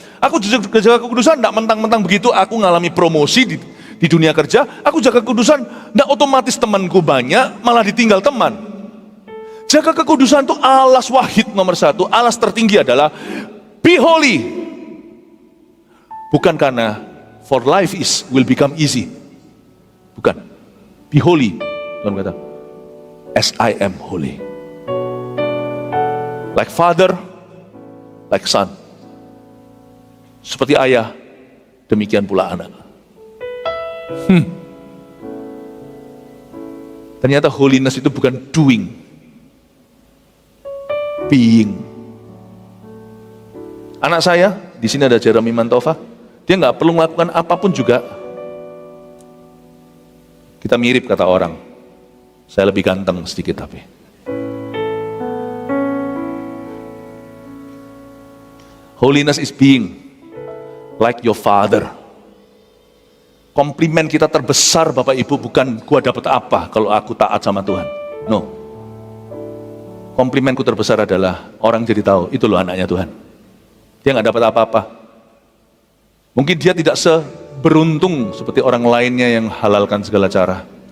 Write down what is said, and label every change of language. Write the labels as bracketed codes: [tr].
[id] Aku jaga kekudusan, tidak mentang-mentang begitu aku ngalami promosi di dunia kerja. Aku jaga kekudusan, tidak otomatis temanku banyak, malah ditinggal teman. Jaga kekudusan itu alas wahid nomor 1, alas tertinggi adalah [en] be holy. [id] Bukan karena [en] for life will become easy. Bukan. Be holy. [id] Tuhan kata, [en] as I am holy. Like father, like son. [id] Seperti ayah, demikian pula anak. Ternyata holiness itu bukan [en] doing, being. [id] Anak saya, di sini ada Jeremy Mantova, dia nggak perlu melakukan apapun juga. Kita mirip kata orang, saya lebih ganteng sedikit tapi. [en] Holiness is being like your father. [id] Komplimen kita terbesar Bapak Ibu bukan gua dapat apa kalau aku taat sama Tuhan. No. Komplimenku terbesar adalah orang jadi tahu, itu loh anaknya Tuhan. Dia nggak dapat apa-apa. Mungkin dia tidak seberuntung seperti orang lainnya yang halalkan segala cara.